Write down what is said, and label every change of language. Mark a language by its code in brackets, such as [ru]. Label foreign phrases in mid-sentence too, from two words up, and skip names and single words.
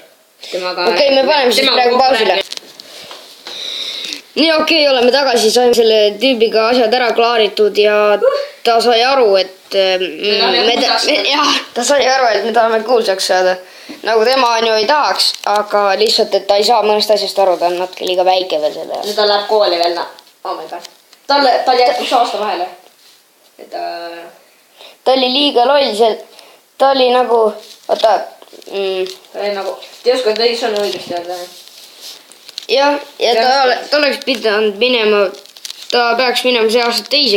[et] Okei, me paneme siis praegu pausile. Nii oleme tagasi, saime selle tüübiga asjad ära klaaritud ja ta sai aru, et ta sai aru, et me tahame kuulsaks saada. Nagu tema on ju ei tahaks, aga lihtsalt, et ta ei saa mõnest asjast aru, ta on natuke liiga väike veel selle. Nüüd ta läheb kooli veel, [en] oh my god. [et] Tal jääb 1 aasta vahele. Ta oli liiga loll, ta oli nagu, ta oli nagu, te ei oska sõnu õigesti öelda. Jah, ja ta oleks pidanud minema, ta peaks minema see aasta 2.